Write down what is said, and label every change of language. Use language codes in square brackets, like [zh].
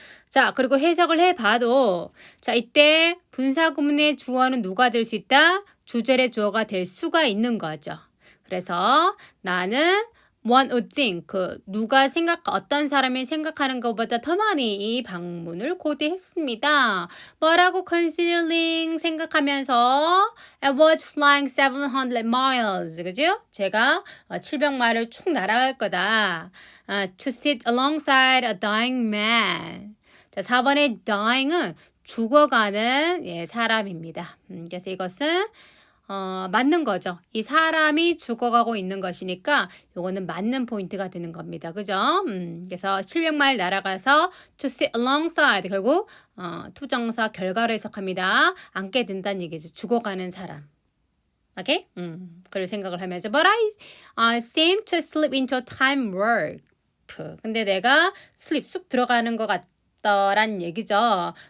[ko] 자, 그리고 해석을 해봐도 자, 이때 분사구문의 주어는 누가 될 수 있다? 주절의 주어가 될 수가 있는 거죠. 그래서 나는 [en] one would think [ko] 누가 어떤 사람이 생각하는 것보다 더 많이 이 방문을 고대했습니다. 뭐라고 [en] considering [ko] 생각하면서 [en] I was flying 700 miles [ko] 그죠? 제가 700마일을 쭉 날아갈 거다. [en] To sit alongside a dying man. [ko] 자, 4번의 dying은 죽어가는 사람입니다. 그래서 이것은 맞는 거죠. 이 사람이 죽어가고 있는 것이니까 요거는 맞는 포인트가 되는 겁니다. 그죠? 그래서 700마일 날아가서 [en] to sit alongside [ko] 결국 투정사 결과로 해석합니다. 앉게 된다는 얘기죠. 죽어가는 사람. 오케이? 그걸 생각을 하면서 [en] But I seem to slip into time warp. [ko] 근데 내가 slip 쑥 들어가는 것 같다란 얘기죠.